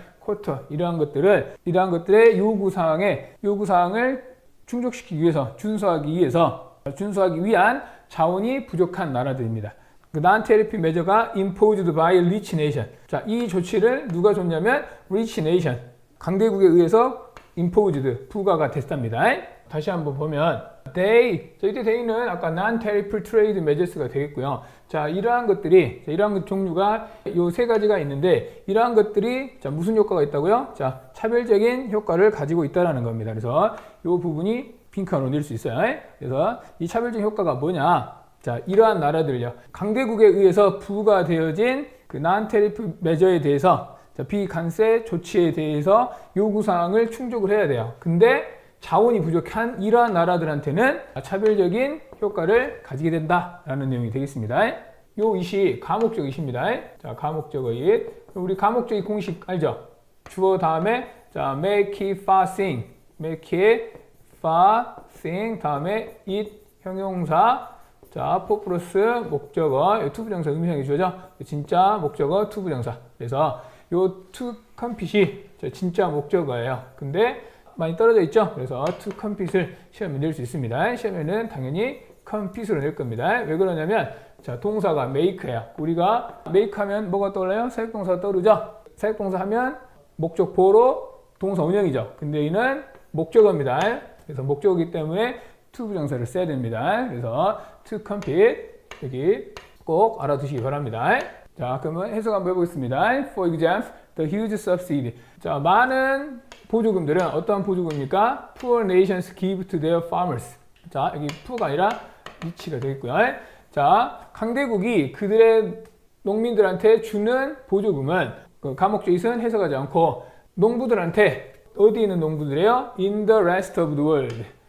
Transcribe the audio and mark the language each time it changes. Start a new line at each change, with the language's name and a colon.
Korean: 쿼터 이러한 것들의 요구사항을 충족시키기 위해서 준수하기 위한 자원이 부족한 나라들입니다.
English: 그 non-tariff measure가 imposed by rich nation.
Korean: 자, 이 조치를 누가 줬냐면
English: rich nation.
Korean: 강대국에 의해서 imposed, 부과가 됐답니다. 다시 한번 보면 이때 they는 아까 non-tariff trade measures가 되겠고요. 자, 이러한 종류가 요 세 가지가 있는데 이러한 것들이 자, 무슨 효과가 있다고요? 자, 차별적인 효과를 가지고 있다라는 겁니다. 그래서 요 부분이 핑크로 낼 수 있어요. 그래서 이 차별적인 효과가 뭐냐? 자, 이러한 나라들요. 강대국에 의해서 부과되어진 그 non-tariff measure에 대해서 자, 비관세 조치에 대해서 요구사항을 충족을 해야 돼요. 근데 자원이 부족한 이러한 나라들한테는 차별적인 효과를 가지게 된다라는 내용이 되겠습니다. 요 이시 가목적 이시입니다. 자, 가목적 의. 우리 가목적 이 공식 알죠? 주어 다음에 자, make it far sing. make it far sing 다음에 it 형용사. 자, for 플러스 목적어. 투부정사 의미상의 주어죠. 진짜 목적어 투부정사. 그래서 요 to complete이 진짜 목적어예요. 근데 많이 떨어져 있죠. 그래서 to complete을 시험에 낼 수 있습니다. 시험에는 당연히 complete으로 낼 겁니다. 왜 그러냐면 자, 동사가 make예요. 우리가 make 하면 뭐가 떠올라요? 사역동사가 떠오르죠. 사역동사 하면 목적보로 동사 운영이죠. 근데 이는 목적어입니다. 그래서 목적어이기 때문에 to 부정사를 써야 됩니다. 그래서 to complete 여기 꼭 알아두시기 바랍니다. 자, 그러면 해석 한번 해보겠습니다.
English: For example, the huge subsidy.
Korean: 자, 많은 보조금들은 어떠한 보조금입니까?
English: Poor nations give to their farmers.
Korean: 자, 여기 poor가 아니라 rich가 되겠고요. 자, 강대국이 그들의 농민들한테 주는 보조금은 그 가목적 있은 해석하지 않고 농부들한테 어디 있는 농부들이에요?
English: In the rest of the world.